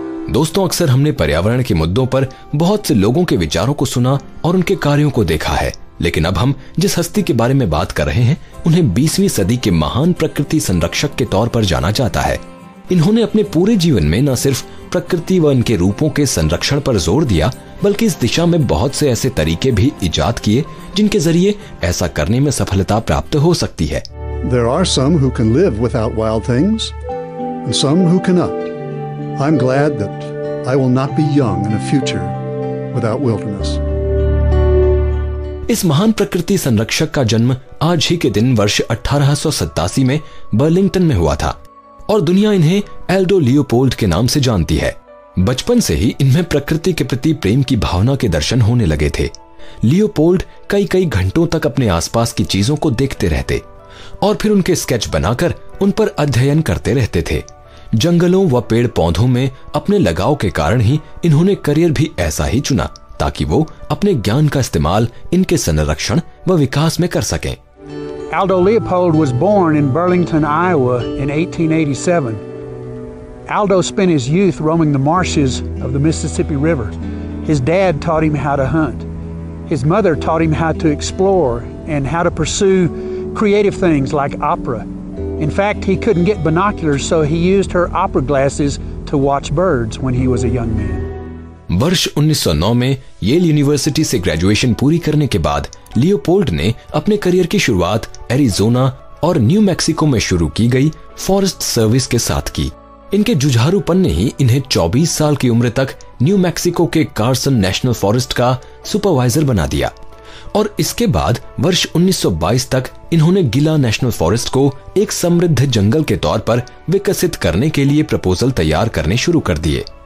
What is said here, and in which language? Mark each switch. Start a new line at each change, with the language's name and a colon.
Hindi: दोस्तों, अक्सर हमने पर्यावरण के मुद्दों पर बहुत से लोगों के विचारों को सुना और उनके कार्यों को देखा है, लेकिन अब हम जिस हस्ती के बारे में बात कर रहे हैं उन्हें 20वीं सदी के महान प्रकृति संरक्षक के तौर पर जाना जाता है। इन्होंने अपने पूरे जीवन में न सिर्फ प्रकृति व इनके रूपों के संरक्षण पर जोर दिया, बल्कि इस दिशा में बहुत से ऐसे तरीके भी इजाद किए जिनके जरिए ऐसा करने में सफलता प्राप्त हो सकती है।
English: There are some who can live without wild things and some who cannot. I'm glad that I will not be young in a future without wilderness.
Hindi: इस महान प्रकृति संरक्षक का जन्म आज ही के दिन वर्ष 1887 में बर्लिंगटन में हुआ था और दुनिया इन्हें एल्डो लियोपोल्ड के नाम से जानती है। बचपन से ही इनमें प्रकृति के प्रति प्रेम की भावना के दर्शन होने लगे थे। लियोपोल्ड कई घंटों तक अपने आसपास की चीजों को देखते रहते और फिर उनके स्केच बनाकर उन पर अध्ययन करते रहते थे। जंगलों व पेड़ पौधों में अपने लगाव के कारण ही इन्होंने करियर भी ऐसा ही चुना ताकि वो अपने ज्ञान का इस्तेमाल इनके संरक्षण व विकास में कर सकें।
English: Aldo Leopold was born in Burlington, Iowa in 1887. Aldo spent his youth roaming the marshes of the Mississippi River. His dad taught him how to hunt. His mother taught him how to explore and how to pursue creative things like opera. In fact, he couldn't get binoculars, so he used her opera glasses to watch birds when he was a young man.
Hindi: वर्ष 1909 में L university से graduation पूरी करने के बाद Leopold ने अपने career की शुरुआत एरिजोना और न्यू मैक्सिको में शुरू की गई फॉरेस्ट सर्विस के साथ की। इनके जुझारूपन ने ही इन्हें 24 साल की उम्र तक न्यू मैक्सिको के कार्सन नेशनल फॉरेस्ट का सुपरवाइजर बना दिया और इसके बाद वर्ष 1922 तक इन्होंने गिला नेशनल फॉरेस्ट को एक समृद्ध जंगल के तौर पर विकसित करने के लिए प्रपोजल तैयार करने शुरू कर दिए।